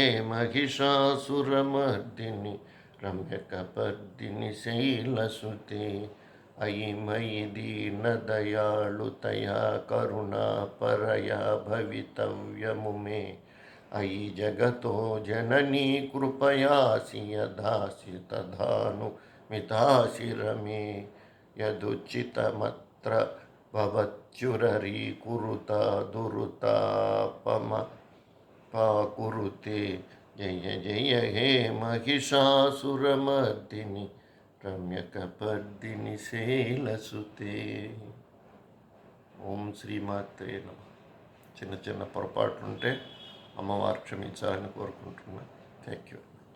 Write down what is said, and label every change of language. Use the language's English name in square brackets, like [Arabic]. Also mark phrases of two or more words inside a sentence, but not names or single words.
[Sanskrit] महिषासुरमर्दिनि रम्यकपर्दिनि शैलसुते अयि मयि दीनदयालुतया करुणापरया भवितव्यमु मे अयि जगतो जननी कृपयासि यदासि तथानुमितासि रमे यदुचितमत्र भवच्युररीकुरुता दुरुतापमपाकुरुते जय जय हे महिषासुरमर्दिनि रम्यकपर्दिनि शैलसुते ఓం శ్రీమాత్రే నమః. [Telugu] చిన్న చిన్న పొరపాట్లుంటే అమ్మవారు క్షమించాలని కోరుకుంటున్నాను. [English] thank you.